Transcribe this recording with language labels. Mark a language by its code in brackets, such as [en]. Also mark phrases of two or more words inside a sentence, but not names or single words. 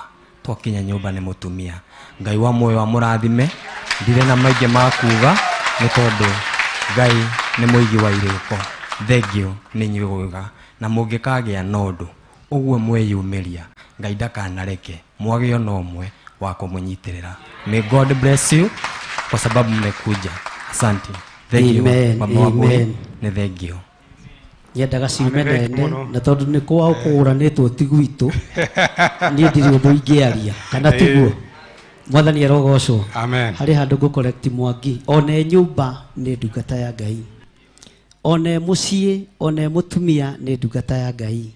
[ki] Twakinya nyumba ni mutumia. Ngai wa moyo wa mũrathime. Ndire na maingi ma kuga ni tondu Ngai ni muigi wa iriko. Thengio ni nyuguga na mungikagia nondu uguo mweyumiria Ngai ndakanareke mwage ona umwe wa kumũnyitirira. [en] May God bless you [sw] kwa sababu mmekuja. Asante. [en] Thank you. [ki] Amen. Ni thengio. Yendaga ciume nene na tondu ni kwao kũgũranĩtwo ti gwitũ niĩ ndirĩ ũndũ ingĩaria kana tiguo. Mwathani arogocwo. Amen. Harĩ handũ ngũ-correct Mwangi, one nyũmba nĩ ndungata ya Ngai, one mũciĩ, one mũtumia nĩ ndungata ya Ngai.